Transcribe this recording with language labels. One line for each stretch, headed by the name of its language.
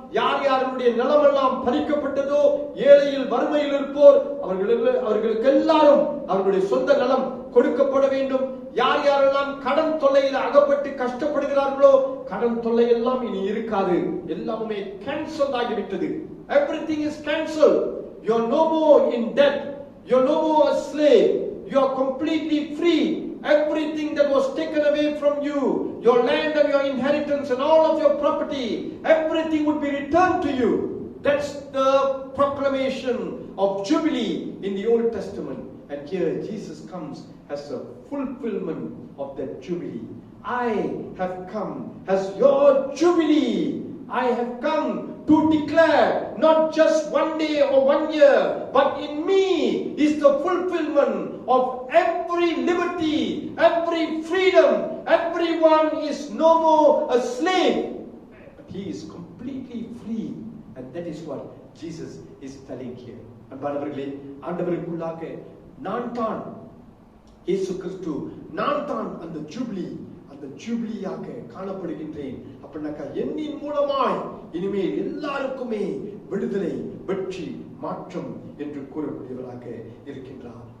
Tamil: யாருடைய நிலமெல்லாம் பறிக்கப்பட்டதோ, ஏழையில் வறுமையில் இருப்போர் அவர்களுக்கு எல்லாரும் அவர்களுடைய சொந்த நிலம் கொடுக்கப்பட வேண்டும். யாரெல்லாம் கடன் தொல்லையில் அகப்பட்டு கஷ்டப்படுகிறார்களோ கடன் தொல்லை எல்லாம் இனி இருக்காது. எல்லாமே கேன்சல் ஆகிவிட்டது.
English: Everything is cancelled. You are no more in debt. You are no more a slave. You are completely free. everything that was taken away from you, your land and your inheritance and all of your property, everything would be returned to you. That's the proclamation of Jubilee in the Old Testament. And here Jesus comes as a fulfillment of that Jubilee. I have come as your Jubilee. I have come to declare not just one day or 1 year, but in me is the fulfillment of every liberty, every freedom. Everyone is no more a slave, but he is completely free. And that is what Jesus is telling here.
Tamil: அன்பானவர்களே, ஆண்டவருக்குள்ளாக நான் தான் இயேசு கிறிஸ்து, நான் தான் அந்த ஜூபிலியாக காணப்படுகின்றேன். அப்படின்னாக்கா என்னின் மூலமாய் இனிமேல் எல்லாருக்குமே விடுதலை, வெற்றி, மாற்றம் என்று கூறக்கூடியவராக இருக்கின்றார்.